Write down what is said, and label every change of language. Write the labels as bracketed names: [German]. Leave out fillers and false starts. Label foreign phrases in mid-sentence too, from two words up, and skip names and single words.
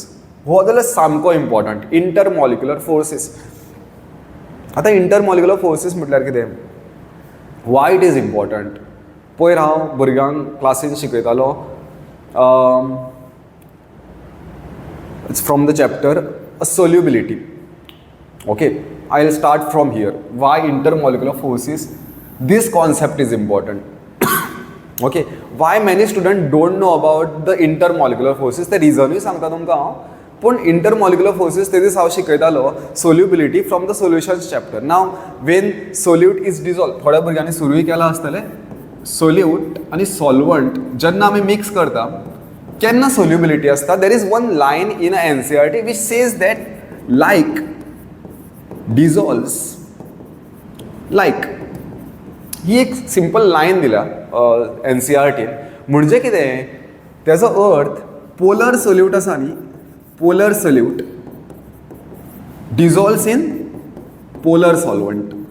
[Konkani] हो जाल्यार सामको इम्पॉर्टंट. [English] intermolecular forces. आतां intermolecular forces [Konkani] म्हटल्यार कितें, [English] why it is important. [Konkani] पयर हांव भुरग्यांक क्लासीन शिकयतालो [English] from the chapter solubility. Okay, I will start from here. Why intermolecular forces, this concept is important. Okay, why many student don't know about the intermolecular forces, [Konkani] ते रिजनूय सांगता तुमकां हांव. [English] पूण intermolecular forces ते दीस [Konkani] हांव शिकयतालो [English] solubility from the solutions chapter. Now when solute is dissolve, [Konkani] थोड्या भुरग्यांनी सुरूय केला आसतलें. सोल्यूट आणि सॉल्वंट जेन्ना आमी मिक्स करता केन्ना सोल्युबिलिटी आसता. [English] There is one line in a NCERT which says that like dissolves like. [Konkani] ही एक [English] simple line [Konkani] दिल्या NCERTन. म्हणजे कितें, तेजो अर्थ [English] polar solute [Konkani] आसा न्ही, [English] polar solute dissolves in polar solvent.